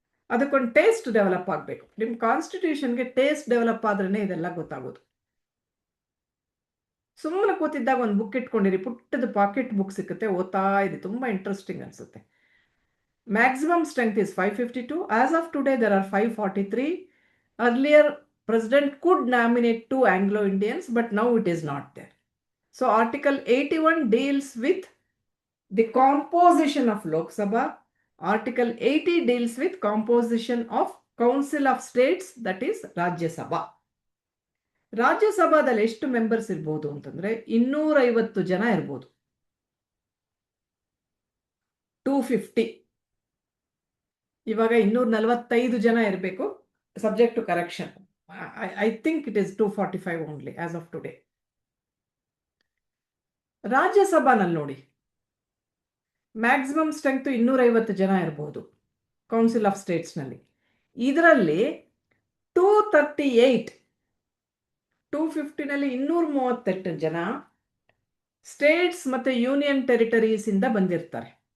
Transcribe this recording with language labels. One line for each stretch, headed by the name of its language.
Kannada: ಅದಕ್ಕೊಂದು taste develop ಆಗಬೇಕು. ನಿಮ್ಮ ಕಾನ್ಸ್ಟಿಟ್ಯೂಷನ್ಗೆ ಟೇಸ್ಟ್ ಡೆವಲಪ್ ಆದ್ರೇ ಇದೆಲ್ಲ ಗೊತ್ತಾಗೋದು. ಸುಮ್ಮನೆ ಕೂತಿದ್ದಾಗ ಒಂದು ಬುಕ್ ಇಟ್ಕೊಂಡಿರಿ, ಪುಟ್ಟದ ಪಾಕೆಟ್ ಬುಕ್ ಸಿಗುತ್ತೆ, ಓದ್ತಾ ಇದೆ, ತುಂಬ ಇಂಟ್ರೆಸ್ಟಿಂಗ್ ಅನಿಸುತ್ತೆ.
English: Maximum strength is 552. As of today there are 543.
Kannada: Earlier
English: president could nominate 2 Anglo-Indians, but now it is not there. So Article 81 deals with the composition of Lok Sabha. Article 80 deals with composition of Council of States, that is Rajya Sabha.
Kannada: ರಾಜ್ಯ ಸಭಾದಲ್ಲಿ ಎಷ್ಟು members ಇರ್ಬೋದು ಅಂತಂದ್ರೆ 250 ಜನ ಇರ್ಬೋದು. 250. ಇವಾಗ 245 ಜನ ಇರಬೇಕು,
English: Subject to correction. I think it is 245 only as of today.
Kannada: ರಾಜ್ಯಸಭಾನಲ್ಲಿ ನೋಡಿ, ಮ್ಯಾಕ್ಸಿಮಮ್ ಸ್ಟ್ರೆಂತ್ 250 ಜನ ಇರಬಹುದು ಕೌನ್ಸಿಲ್ ಆಫ್ ಸ್ಟೇಟ್ಸ್ನಲ್ಲಿ. ಇದರಲ್ಲಿ 238, 250ನಲ್ಲಿ 238 ಜನ ಸ್ಟೇಟ್ಸ್ ಮತ್ತು ಯೂನಿಯನ್ ಟೆರಿಟರೀಸ್ ಇಂದ ಬಂದಿರ್ತಾರೆ.